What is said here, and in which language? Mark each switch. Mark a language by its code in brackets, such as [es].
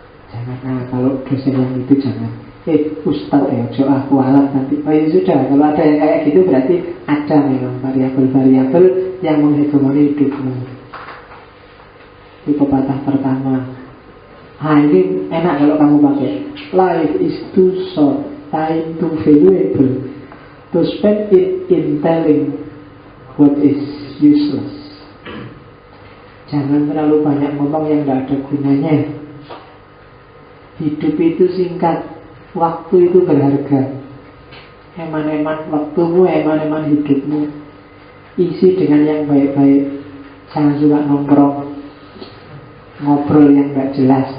[id] Jangan. Nah, kalau dosen yang itu jangan. Ustadz ya, doa kualat nanti. Oh ya sudah, kalau ada yang kayak gitu berarti ada memang variabel-variabel yang menghegemoni hidupmu. Itu pepatah pertama. Ini enak kalau kamu pakai. [en] Life is too short, time too valuable to spend it in telling what is useless. [id] Jangan terlalu banyak ngomong yang tidak ada gunanya. Hidup itu singkat, waktu itu berharga. Eman-eman waktumu, eman-eman hidupmu, isi dengan yang baik-baik. Jangan suka nongkrong, ngobrol yang gak jelas.